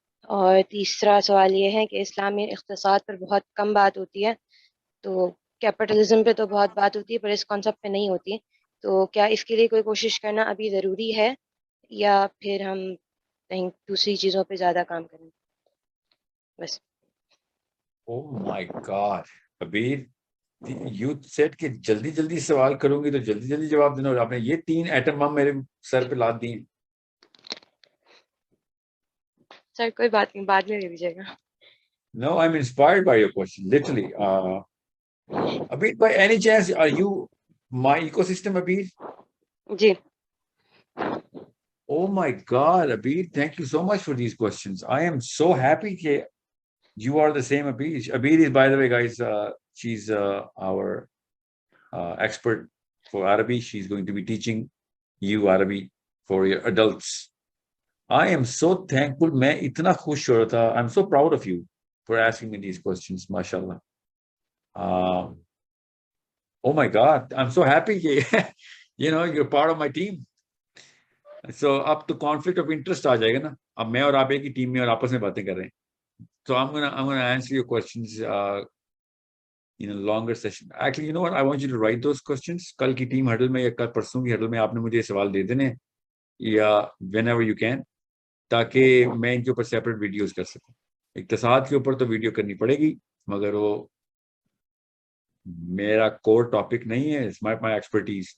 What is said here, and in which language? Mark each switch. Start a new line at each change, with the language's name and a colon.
Urdu: اور تیسرا سوال یہ ہے کہ اسلامی اقتصاد پر بہت کم بات ہوتی ہے، تو کیپٹلزم پہ تو بہت بات ہوتی ہے پر اس کانسیپٹ پہ نہیں ہوتی، تو کیا اس کے لیے کوئی کوشش کرنا ابھی ضروری ہے، یا پھر ہم کہیں دوسری چیزوں پہ زیادہ کام کریں؟ بس۔
English: oh my god
Urdu: ابیر،
English: you said
Urdu: کہ جلدی جلدی سوال کروں گی تو جلدی جلدی جواب دینا، اور آپ نے یہ 3 ایٹم بم میرے سر پہ لاد دی۔ سر کوئی بات نہیں، بعد میں لے لیجیے گا۔
English: No, I'm inspired by your question, literally. Abir, by any chance, are you my ecosystem, Abir?
Urdu: جی۔
English: Oh my God, Abir, thank you so much for these questions. I am so happy that you are the same Abir. Abir is, by the way, guys, she's our expert for Arabic. She's going to be teaching you Arabic for your adults. I am so thankful.
Urdu: میں اتنا خوش ہو رہا تھا.
English: I'm so proud of you for asking me these questions, mashallah. Oh my God, I'm so happy. You're part of my team. So
Urdu: اب تو
English: conflict of interest
Urdu: آ جائے گا نا. اب میں اور آپ ایک ہی ٹیم میں اور آپس میں باتیں کر رہے ہیں.
English: So I'm gonna answer your questions in a longer session. Actually, you know what? I want you to write those questions.
Urdu: کل کی ٹیم ہڈل میں یا کل پرسوں کی ہڈل میں آپ نے مجھے سوال دے دینے یا
English: whenever you can,
Urdu: تاکہ میں ان کے اوپر سیپریٹ ویڈیوز کر سکوں. اقتصاد کے اوپر تو ویڈیو کرنی پڑے گی، مگر وہ میرا کور ٹاپک نہیں ہے.
English: It's my expertise.